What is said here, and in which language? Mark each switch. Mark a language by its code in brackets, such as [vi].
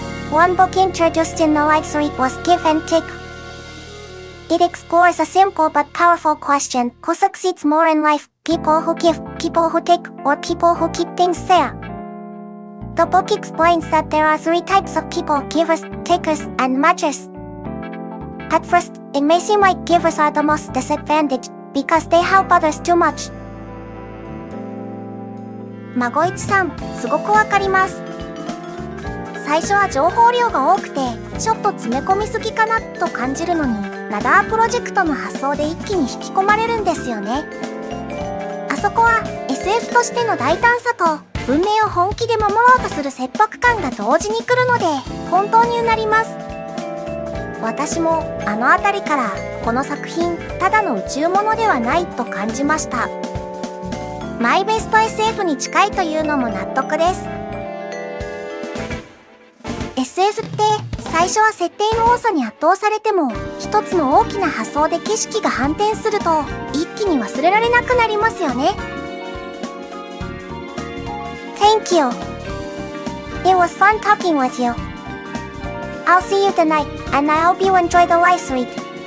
[en] One book introduced in the life read was Give and Take. It explores a simple but powerful question: who succeeds more in life, people who give, people who take, or people who keep things fair? The book explains that there are 3 types of people: givers, takers, and matchers. At first, it may seem like givers are the most disadvantaged because they help others too much. [ja] 孫一さん、すごくわかります。最初は情報量が多くて、ちょっと詰め込みすぎかなと感じるのに、ラダープロジェクトの発想で一気に引き込まれるんですよね。あそこは SF としての大胆さと、文明を本気で守ろうとする切迫感が同時に来るので、本当にうなります。私もあの辺りから、この作品、ただの宇宙物ではないと感じました。マイベスト SF に近いというのも納得です。 SF って最初は設定の多さに圧倒されても、一つの大きな発想で景色が反転すると一気に忘れられなくなりますよね。 [en] Thank you. It was fun talking with you. I'll see you tonight, and I hope you enjoy the live read.